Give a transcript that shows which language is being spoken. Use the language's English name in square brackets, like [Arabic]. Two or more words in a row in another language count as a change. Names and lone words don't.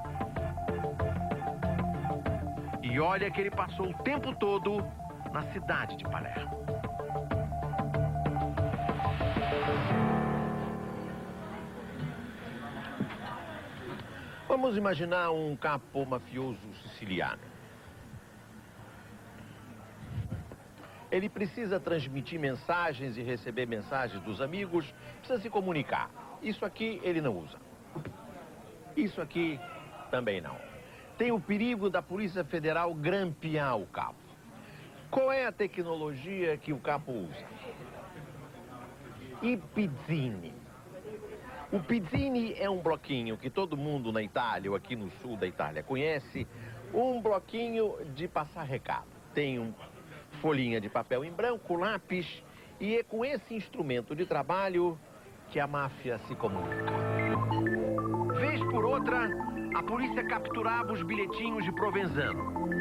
[Portuguese] E olha que ele passou o tempo todo na cidade de Palermo. Vamos imaginar um capo mafioso siciliano. Ele precisa transmitir mensagens e receber mensagens dos amigos, precisa se comunicar. Isso aqui ele não usa. Isso aqui também não. Tem o perigo da Polícia Federal grampear o capo. Qual é a tecnologia que o capo usa? [Italian] I pizzini. [Portuguese] O pizzini é um bloquinho que todo mundo na Itália, ou aqui no sul da Itália, conhece. Um bloquinho de passar recado. Tem uma folhinha de papel em branco, lápis, e é com esse instrumento de trabalho que a máfia se comunica. Vez por outra, a polícia capturava os bilhetinhos de Provenzano.